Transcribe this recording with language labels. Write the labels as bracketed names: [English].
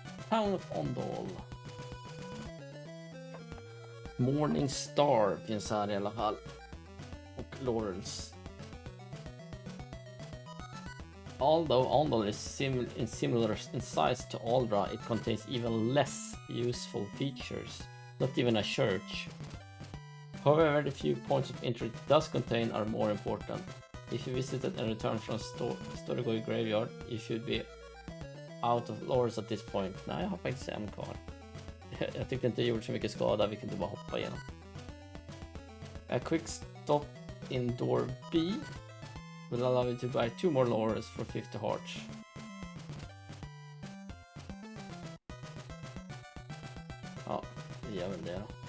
[English] Town of Ondol. [Swedish] Morning Star finns här i alla fall. Och Laurels. [English] Although Ondol is similar in size to Aldra, it contains even less useful features. Not even a church. However, the few points of interest it does contain are more important. If you visited and returned from Storgoy Graveyard, you should be out of Laurels at this point. [Swedish] Nej, jag har faktiskt en kvar. Jag tyckte inte det gjorde så mycket skada, vi kunde bara hoppa igenom. [English] A quick stop in door B will allow you to buy 2 more Laurels for 50 hearts. [Swedish] Ja, vi gör väl det då.